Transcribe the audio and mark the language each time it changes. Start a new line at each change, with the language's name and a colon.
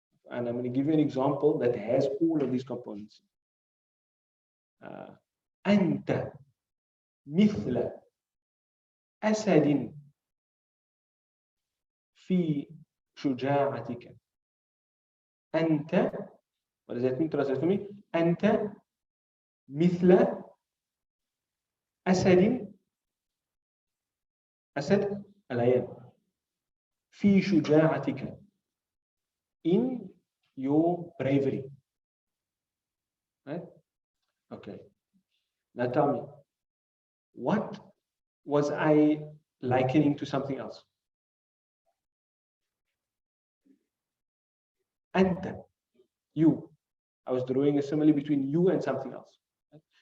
English: And I'm going to give you an example that has all of these components.
Arabic: أنت مثل أسد في شجاعتك.
English: أنت, what does that mean? Translate for me.
Arabic: أنت مثل أسد العيان في شجاعتك,
English: in your bravery. Right? Okay. Now tell me, what was I likening to something else? Anta, you. I was drawing a simile between you and something else. Right?